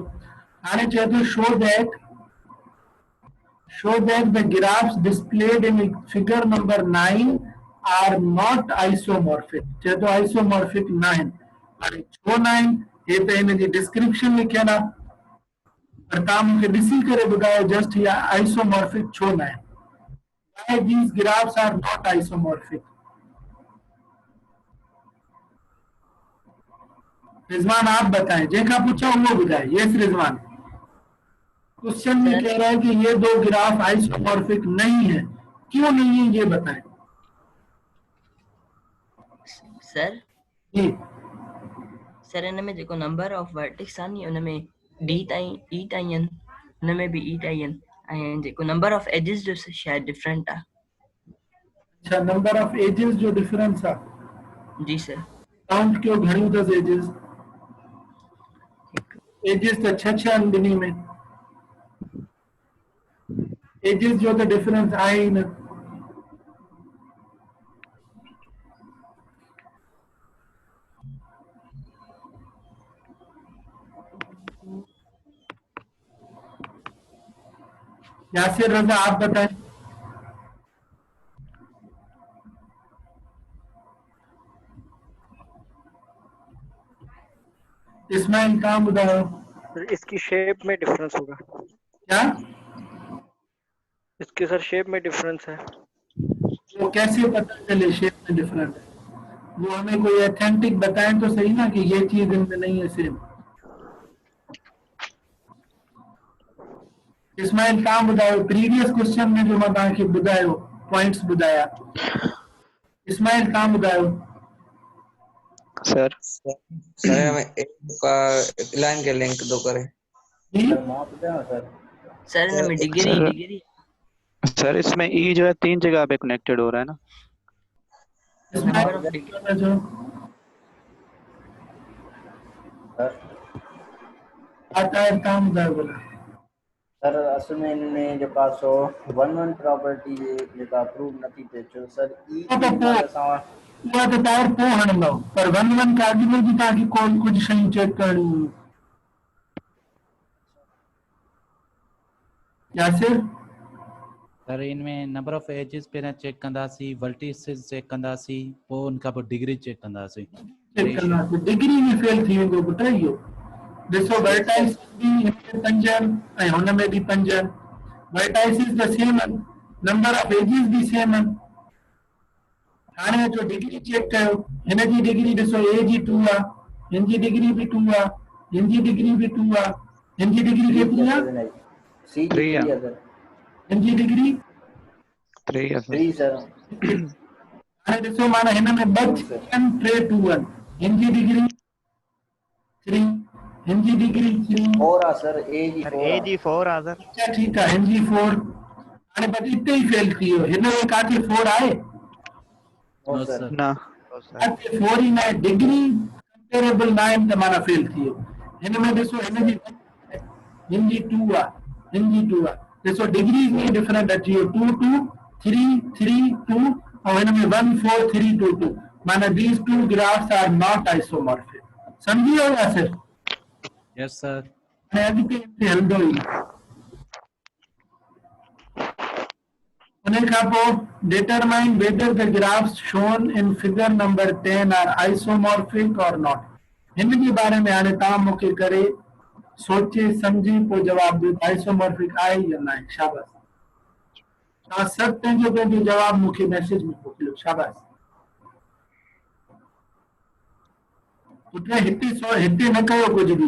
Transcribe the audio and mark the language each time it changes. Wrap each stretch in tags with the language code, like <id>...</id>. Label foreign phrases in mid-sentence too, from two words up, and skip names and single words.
<sd>हाणे चए थो</sd> <en>show that the graphs displayed in figure number 9 are not isomorphic।</en> <sd>चए थो isomorphic न आहिनि। हाणे छो न आहिनि, हे त हिन जी डिस्क्रिप्शन लिखियल आहे, पर तव्हां मूंखे ॾिसी करे ॿुधायो जस्ट इहा isomorphic छो न आहिनि।</sd> <en>Why these graphs are not isomorphic?</en> <ur>رضوان آپ بتائیں، جیسا پوچھا وہ بتائیں. یس رضوان. کوئسچن میں کہہ رہا ہے کہ یہ دو گراف آئسومورفک نہیں ہے، کیوں نہیں ہے یہ بتائیں. सर जी</ur> <sd>सर इन में जेको</sd> <en>number of vertex</en> <sd>आहे नी उन में डी ताईं ई ताईं आहिनि, उन में बि ई ताईं आहिनि, ऐं जेको</sd> <en>number of edges</en> <sd>जो शायद डिफरेंट आहे। अच्छा,</sd> <en>number of edges</en> <sd>जो डिफरेंस आहे। जी सर। काउंट कयो घणियूं अथसि एजेस? एजेस त छह छह आहिनि ॿिन्ही में। एजिस जो त डिफरेंस आहे ई न।</sd> <ur>یاسر رضا آپ بتائیں.</ur> <sd>इस्माइल कहाँ बुधायो?</sd> <ur>سر اس کی شیپ میں ڈیفرنس ہوگا. क्या اس کے سر شیپ میں ڈیفرنس ہے. وہ کیسے پتا چلے شیپ میں ڈیفرنٹ ہے? وہ ہمیں کوئی آتھینٹک بتائیں تو سہی نا کہ یہ چیز ان میں نہیں ہے سیم.</ur> <sd>इस्माइल कहाँ बुधायो?</sd> <en>previous question</en> <sd>में जो मैं तव्हांखे बुधायो पॉइंट्स बुधाया, इस्माइल कहाँ बुधायो? सर</sd> <ur>سر ہمیں ایک لائن کے لنک دو کرے. जी</ur> <sd>सर मां ॿुधायांव सर। सर हिन में डिग्री सर डिग्री</sd> <ur>سر اس میں ای جو ہے 3 جگہ پے کنیکٹڈ ہو رہا ہے نا.</ur> <en>number of</en> <sd>इस्माइल डिग्री। जो सर</sd> <ur>آتا ہے</ur> <sd>कहाँ बुधायो बोला? सर असल में इनमें जेका सो 1 प्रॉपर्टी जेका प्रूव नथी थिए छो सर ई</sd> <ur>وہ تو</ur> <sd>महिल असां उहा त तव्हां पोइ हणंदव, पर 1 खां अॻु में बि तव्हांखे कोई कुझु शयूं चेक करणी हुयूं। यासिर सर इनमें</sd> <en>number of edges</en> <sd>पहिरियां चेक कंदासीं, वर्टिसिस चेक कंदासीं, पोइ उन खां पोइ डिग्री चेक कंदासीं। चेक कंदासीं, डिग्री में फेल थी वेंदो पुट इहो। ॾिसो वर्टाइसिस बि हिन में 5 आहिनि ऐं हुन में बि 5 आहिनि। वर्टाइसिस त सेम आहिनि, नंबर ऑफ एजिस बि सेम आहिनि। हाणे अचो डिग्री चेक कयो। हिन जी डिग्री ॾिसो ए जी 2 आहे, हिन जी डिग्री बि 2 आहे, हिन जी डिग्री बि 2 आहे, हिन जी डिग्री केतिरी आहे? सी जी 3 3</sd> <ur>है। सर।</ur> <sd>हिन जी डिग्री</sd> <ur>3 ہے سر. 3 سر.</ur> <sd>हाणे ॾिसो माना हिन में 2 2 सर। 3 2 आहिनि। हिन जी डिग्री 3, हिन जी डिग्री 3। 4 आहे सर, ए जी सर 4 ए आहे। जी 4 आ सर। अच्छा ठीकु आहे, हिन जी 4। हाणे बस हिते ई फेल थी वियो। हिन में काथे 4 आहे? नो नो सर। सर। ना</sd> <ur>تو سر</ur> <sd>काथे 4 ई न आहे, डिग्री कंपेरेबल न आहिनि त माना फेल थी वियो। हिन में ॾिसो हिन जी 2 आहे, हिन जी 2 आहे। ॾिसो डिग्री में डिफरेंट अची वियो, 2 2 3 3 2 ऐं हिन में 1 4 3 2 2।</sd> <en>माना these two graphs are not isomorphic।</en> <sd>समझी वियो या सर? यस सर। हाणे अॻिते हिते हलंदो ई न। उन खां पोइ</sd> <en>determine whether the graphs shown in figure number 10 are isomorphic or not।</en> <sd>हिन जे बारे में हाणे तव्हां मूंखे करे सोचे सम्झी पोइ जवाब ॾियो, आइसोमॉर्फिक आहे या न आहे। शाबाश। तव्हां सभु पंहिंजो पंहिंजो जवाब मूंखे मैसेज में मोकिलियो। शाबाश। पुट हिते न कयो कुझु बि।</sd>